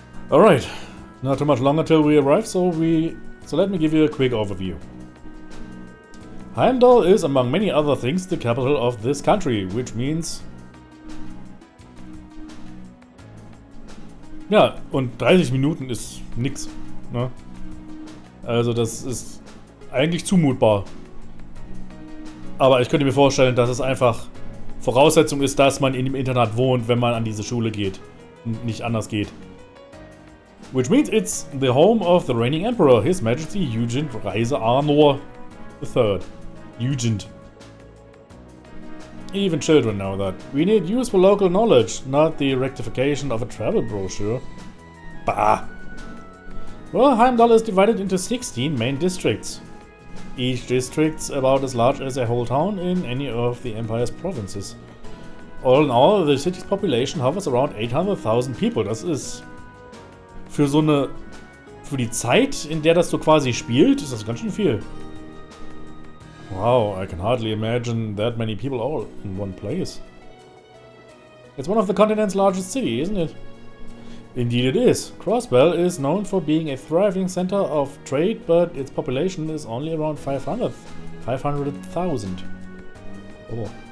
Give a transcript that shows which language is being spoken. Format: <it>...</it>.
<en>Alright, not too much longer till we arrive, so let me give you a quick overview. Heimdall is, among many other things, the capital of this country, which means...</en> <de>Ja, und 30 Minuten ist nix, ne? Also das ist eigentlich zumutbar. Aber ich könnte mir vorstellen, dass es einfach Voraussetzung ist, dass man in dem Internat wohnt, wenn man an diese Schule geht. Und nicht anders geht.</de> <en>Which means it's the home of the reigning emperor, His Majesty Eugene Reise Arnor III. Eugene. Even children know that. We need useful local knowledge, not the rectification of a travel brochure. Bah! Well, Heimdall is divided into 16 main districts. Each district's about as large as a whole town in any of the Empire's provinces. All in all, the city's population hovers around 800,000 people.</en> <de>Das ist... Für die Zeit, in der das so quasi spielt, ist das ganz schön viel.</de> <en>Wow, I can hardly imagine that many people all in one place. It's one of the continent's largest cities, isn't it? Indeed it is. Crossbell is known for being a thriving center of trade, but its population is only around 500,000. Oh.</en>